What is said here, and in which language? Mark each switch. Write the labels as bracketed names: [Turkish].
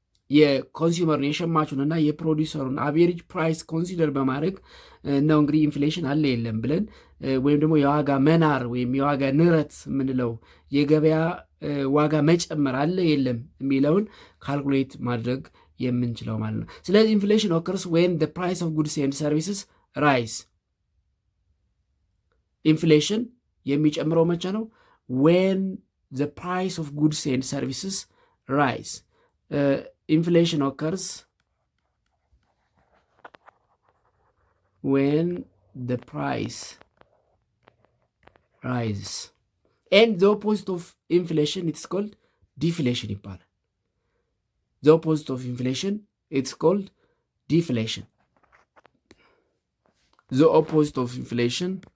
[Amharic] የኮንሱመርን የሸማቹንና የፕሮዲውሰሩን አቬሬጅ ፕራይስ ኮንሲደር በማድረግ ነው እንግዲህ ኢንፍሌሽን አለ የለም ብለን ወይም ደግሞ የዋጋ መናር ወይም የዋጋ ንረት የምንለው የገበያ ዋጋ መጨመር አለ የለም የሚለውን ካልኩሌት ማድረግ የምንችለው ማለት ነው። [English] ስለዚህ ኢንፍሌሽን ኦከርስ ዌን ዘ ፕራይስ ኦፍ ጉድስ ኤንድ ሰርቪስስ ራይዝ። [Amharic] ኢንፍሌሽን የሚጨምረው መቼ ነው? [English] ዌን ዘ ፕራይስ ኦፍ ጉድስ ኤንድ ሰርቪስስ ራይዝ። ኢንፍሌሽን ኦከርስ ዌን ዘ ፕራይስ rises and the opposite of inflation it's called deflation ይባላል። the opposite of inflation it's called deflation. the opposite of inflation